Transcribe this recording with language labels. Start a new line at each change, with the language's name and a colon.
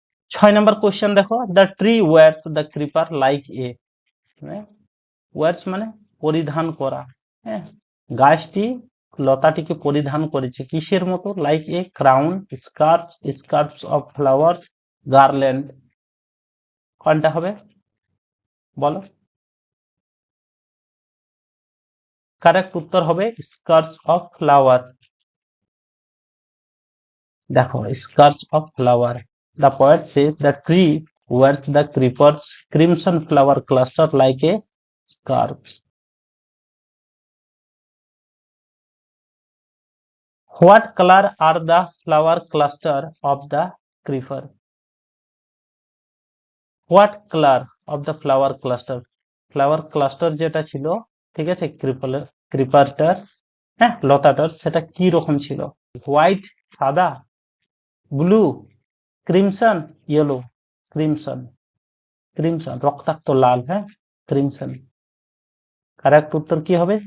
Bangla: 6 নম্বর question দেখো,
English: the tree wears the creeper like a,
Bangla: wears মানে পরিধান করা, হ্যাঁ, গাছটি লতাটিকে পরিধান করেছে কিসের মতো,
English: Like a crown, scarf, scarfs of flowers, garland.
Bangla: কোনটা হবে বলো? কারেক্ট উত্তর হবে
English: Scarfs of flower.
Bangla: দেখো,
English: Scarfs of flower. The poet says the tree wears the creeper's crimson flower cluster like a scarf. What color are the flower cluster of the creeper? What color of the flower cluster? Flower cluster
Bangla: যেটা ছিল, ঠিক আছে, ক্রিপারটার, হ্যাঁ, লতাটার, সেটা কি রকম ছিল?
English: White সাদা, blue, crimson, yellow.
Bangla: Crimson, crimson রক্তাক্ত লাল, হ্যাঁ, ক্রিমসন। কারেক্ট উত্তর কি হবে?